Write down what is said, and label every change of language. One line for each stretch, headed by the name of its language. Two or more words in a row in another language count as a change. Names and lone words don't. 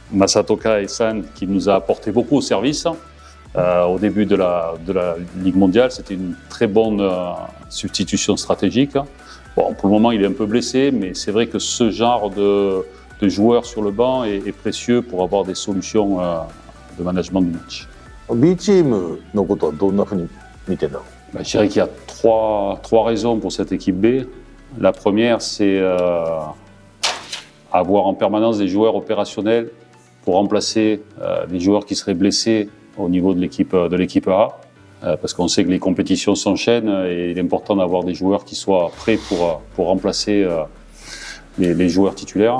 French: Masatoka Esan qui nous a apporté beaucoup au service. Au début de la Ligue mondiale, c'était une très bonne substitution stratégique. Bon, pour le moment, il est un peu blessé, mais c'est vrai que ce genre de joueur sur le banc est précieux pour avoir des solutions de management du match.
Japanese: B チームのことはどんなふうに見てんだろう。
French: Je dirais qu'il y a trois raisons pour cette équipe B. La première, c'est avoir en permanence des joueurs opérationnels pour remplacer les joueurs qui seraient blessés au niveau de l'équipe A. Parce qu'on sait que les compétitions s'enchaînent et il est important d'avoir des joueurs qui soient prêts pour remplacer les joueurs titulaires.